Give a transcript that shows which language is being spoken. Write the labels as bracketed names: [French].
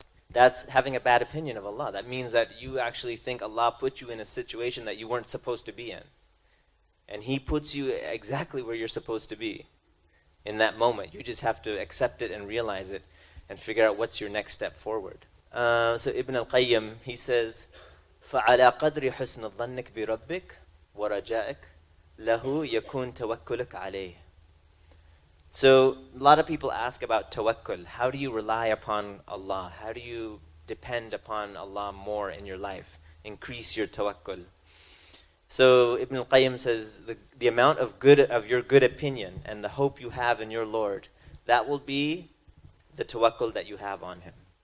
[English] That's having a bad opinion of Allah. That means that you actually think Allah put you in a situation that you weren't supposed to be in. And He puts you exactly where you're supposed to be in that moment. You just have to accept it and realize it and figure out what's your next step forward. So Ibn al-Qayyim, he says, [Arabic] فَعَلَى قَدْرِ حُسْنِ ظَنِّكَ بِرَبِّكَ وَرَجَائِكَ لَهُ يَكُونْ تَوَكُّلَكَ عَلَيْهِ. [English] So a lot of people ask about tawakkul. How do you rely upon Allah? How do you depend upon Allah more in your life? Increase your tawakkul. So Ibn al-Qayyim says the amount of your good opinion and the hope you have in your Lord, that will be the tawakkul that you have on Him.